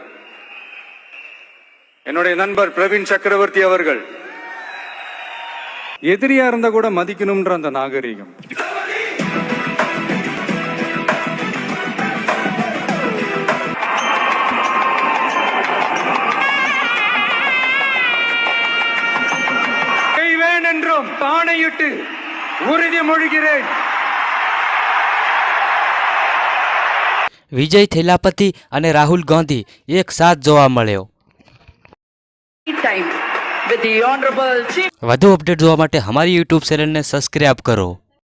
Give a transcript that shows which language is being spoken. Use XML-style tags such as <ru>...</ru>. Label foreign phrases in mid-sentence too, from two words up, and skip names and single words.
<ta>என்னுடைய நண்பர் பிரவீன் சக்கரவர்த்தி அவர்கள், எதிரியா இருந்தா கூட மதிக்கணும்ன்ற அந்த நாகரீகம், என்றும் ஆணையிட்டு உறுதிமொழிகிறேன்.</ta> <gu>વિજય થેલાપતિ અને રાહુલ ગાંધી એક સાથ જોવા મળ્યો. વધુ અપડેટ જોવા માટે અમારી યુટ્યુબ ચેનલને સબસ્ક્રાઇબ કરો.</gu>